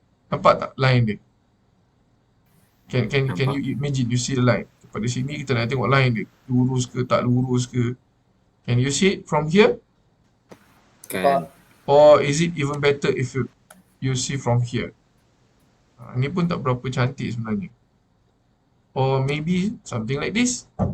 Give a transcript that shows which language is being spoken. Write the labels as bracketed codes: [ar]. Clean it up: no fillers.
[ms] Nampak tak line dia? Can Nampak. [en] you imagine you see the line? [ms] Pada sini kita nak tengok line dia, lurus ke tak lurus ke. [en] Can you see it from here? [ms] Kan. [en] Or is it even better if you see from here? [ms] Ni pun tak berapa cantik sebenarnya. [en] Or maybe something like this.